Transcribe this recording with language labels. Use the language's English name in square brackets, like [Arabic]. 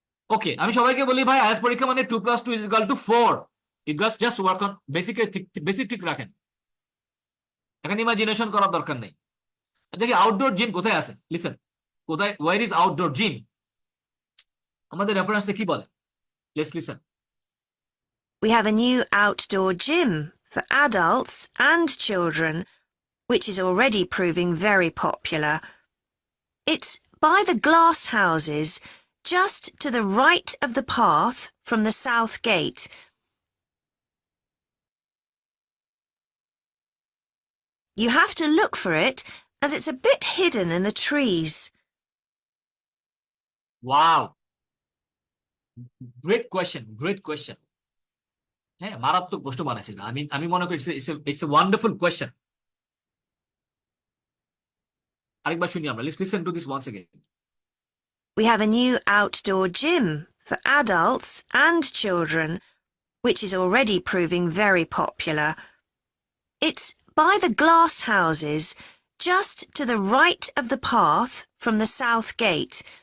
[Bangla] ওকে, আমি সবাইকে বলি ভাই আইএলটিএস পরীক্ষা মানে 2 + 2 = 4, [English] you just work on basic [Bangla] ঠিক রাখেন, এখানে ইমাজিনেশন করার দরকার নেই। দেখি আউটডোর জিম কোথায় আছে, লিসেন, কোথায়, [English] where is outdoor gym, [Bangla] আমাদের রেফারেন্সে কি বলে, [English] Let's listen. We have a new outdoor gym for adults and children, which is already proving very popular. It's by the glass houses, just to the right of the path from the south gate. You have to look for it, as it's a bit hidden in the trees. Wow, great question, great question. [Bangla] হ্যাঁ, মারাত্মক প্রশ্ন বানাইছিল, আমি মনে করি [English] It's a wonderful question. [Bangla] আরেকবার শুনি আমরা, [English] Let's listen to this once again. We have a new outdoor gym for adults and children, which is already proving very popular. It's by the glass houses, just to the right of the path from the south gate.